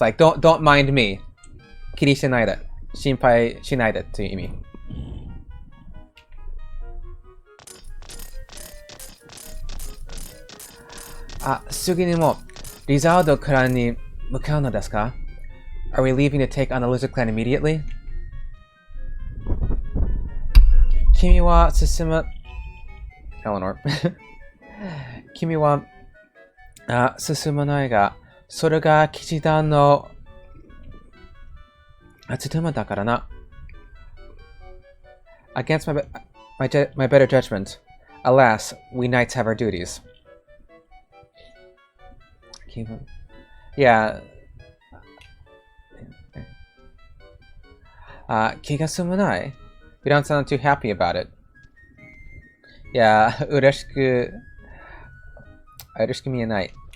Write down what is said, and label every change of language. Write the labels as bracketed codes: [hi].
[en] Like, don't mind me. [ja] 気にしないで。心配しないでという意味。次にも、リザードクランに向かうのですか？ [en] Are we leaving to take on the Lizard Clan immediately? [ja] 君は進む...Eleanor. 君は進まないが、それが騎士団の務めだからな。 [en] Against my better judgment, alas, we knights have our duties. Yeah. [ja] 気が済まない? [en] You don't sound too happy about it. [ja] Yeah, 嬉しく見えない。